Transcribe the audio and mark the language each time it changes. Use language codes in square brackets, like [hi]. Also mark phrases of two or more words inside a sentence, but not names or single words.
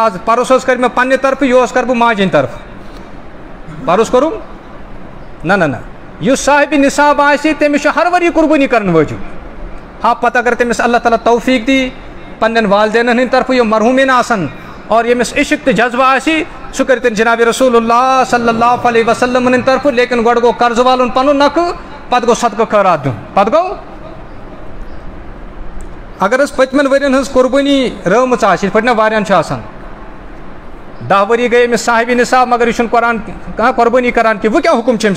[ks] آز پرُس حظ کَرِ مےٚ پننہِ طرفہٕ یہِ کَرٕ بہٕ ماجہِ ہِنٛدِ طرفہٕ پرُس کوٚرُم نہ یُس صاحبِ نصاب آسہِ تٔمِس چھُ ہر ؤری قۄربٲنی کرٕنۍ وٲجِب ہاں پتہٕ اگر تٔمِس اللہ تعالیٰ توفیٖق دی پننٮ۪ن والدینن ہٕنٛدِ طرفہٕ یِم مرحوٗمیٖن آسن اور ییٚمِس عشق تہٕ جذبہٕ آسہِ سُہ کٔرِ تیٚلہِ جنابِ رسول اللہ [ar] صلی اللہ علیہ وسلم [ks] ہٕنٛدِ طرفہٕ لیکن گۄڈٕ گوٚو قرضہٕ والُن پنُن نکھٕ پتہٕ گوٚو صدقہٕ خٲرات دیُن پتہٕ گوٚو اگر حظ پٔتمٮ۪ن ؤرین ہٕنٛز قۄربٲنی رٲومٕژ آسہِ یِتھ پٲٹھۍ نا واریاہن چھُ آسان 10 ؤری گٔے أمِس صاحبِ نصاب مگر یہِ چھُنہٕ کانٛہہ قۄربٲنی کران کینٛہہ وۄنۍ کیٛاہ حُکم چھُ أمۍ